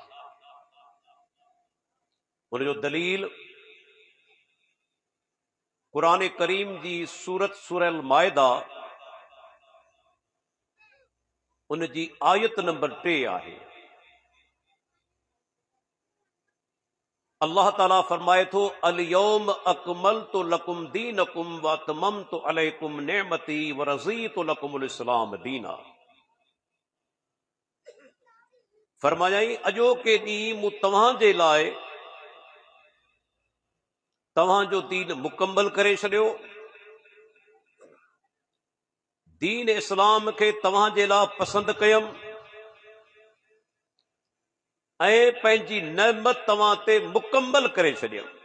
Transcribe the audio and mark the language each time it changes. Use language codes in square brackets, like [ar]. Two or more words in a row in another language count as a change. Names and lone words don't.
[sd] उनजो दलील क़ुरान करीम जी सूरत सूरह माइदा उन जी आयत नंबर 3 आहे। अल्लाह ताला फरमाए थो [ar] اليوم أكملت لكم دينكم وأتممت عليكم نعمتي ورضيت لكم الإسلام دينا. [sd] फरमायाई अॼोके ॾींहुं मूं तव्हांजे लाइ तव्हांजो दीन मुकम्मल करे छॾियो, दीन इस्लाम खे तव्हांजे लाइ पसंदि कयमि ऐं पंहिंजी नेमत तव्हां ते मुकम्मल करे छॾियमि।